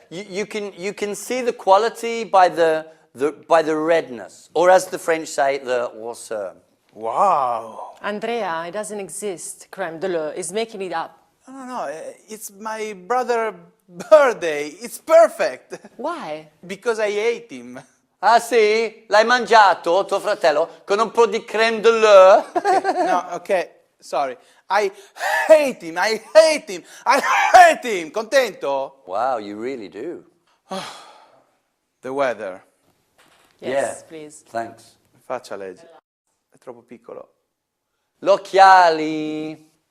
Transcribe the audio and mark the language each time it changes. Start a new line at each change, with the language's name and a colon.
English: You can see the quality by the redness, or as the French say, the hausseur. Wow. Andrea, it doesn't exist, creme de lait. He's making it up. No, it's my brother's birthday. It's perfect. Why? Because I ate him.
Italian: Ah sì? L'hai mangiato, tuo fratello, con un po' di creme de lait?
English: No, okay, sorry. I hate him, I hate him, I hate him.
Italian: Contento?
English: Wow, you really do. The weather. Yes, please. Thanks.
Italian: Faccia legge. È troppo piccolo. L'occhiali.